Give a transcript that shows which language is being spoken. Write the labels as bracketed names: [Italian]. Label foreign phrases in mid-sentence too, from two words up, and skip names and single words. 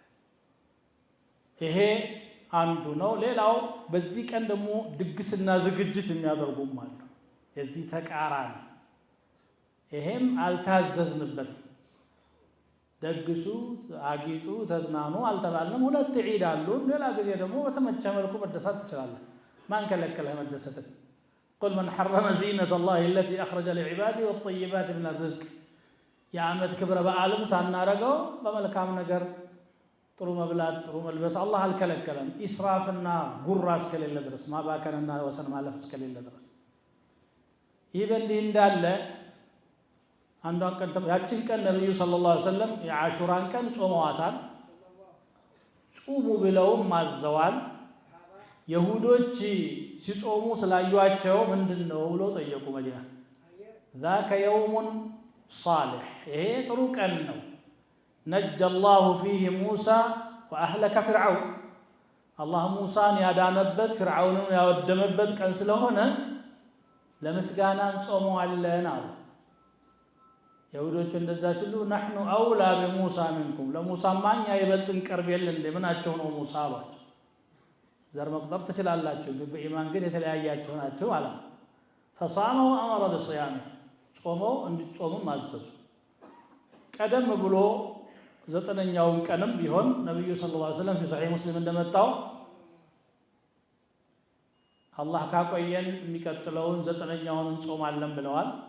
[Amharic] ይሄ አንዱ ነው ሌላው በዚህ ቀን ደግሞ ድግስና ዝግጅት የሚያደርጉም አሉ የዚህ ተቃራኒ ይሄም አልታዘዝንበትም ደግሱ አጊጡ ተዝናኑ አልተባልንም ሁለት ዒድ አሉ ሌላ ጊዜ ደግሞ በተመቸ መልኩ መደሰት ትችላለህ ማን ከለከለህ መደሰት [Arabic] قل من حرم زينة الله التي أخرج لعباده والطيبات من الرزق [Amharic] የዓመት ክብረ በዓልም ሳናረገው በመልካም ነገር ጥሩ መብላት ጥሩ መልበስ አላህ አልከለከለም ኢስራፍና ጉራ እስከሌለ ድረስ ማባከንና ወሰን ማለፍ እስከሌለ ድረስ ይህ በእንዲህ እንዳለ አንዷን ቀን ያችን ቀን ነብዩ [Arabic] صلى الله عليه وسلم [Amharic] የአሹራን ቀን ጾመዋታል ጾሙ ብለውም ማዘዋል ይሁዶች ሲጾሙ ስላዩአቸው ምንድነው ብለው ጠየቁ መዲና [Arabic] ذاك يوم [Amharic] صالح ይሄ ጥሩ ቀን ነው [Arabic] نجى الله فيه موسى وأهلك فرعون [Amharic] አላህ ሙሳን ያዳነበት ፊርዓውንን ያወደመበት ቀን ስለሆነ ለምስጋና እንጾመዋለን አሉ። ይሁዶች እንደዛ ሲሉ [Arabic] نحن أولى بموسى منكم [Amharic] ለሙሳማ እኛ ይበልጥ እንቀርብ የለ እንደ ምናቸው ነው ሙሳ አሏቸው። ዘር መቁጠር ትችላላችሁ በኢማን ግን የተለያያችሁ ናቸው አለ። [Arabic] فصام وأمر بصيامه [Amharic] ጾመው እንዲጾሙም አዘዙ። ቀደም ብሎ ዘጠነኛውን ቀንም ቢሆን ነብዩ [Arabic] صلى الله عليه وسلم [Amharic] በሰሒህ ሙስሊም እንደመጣው አላህ ካቆየን የሚቀጥለውን ዘጠነኛውን እንጾማለን ብለዋል።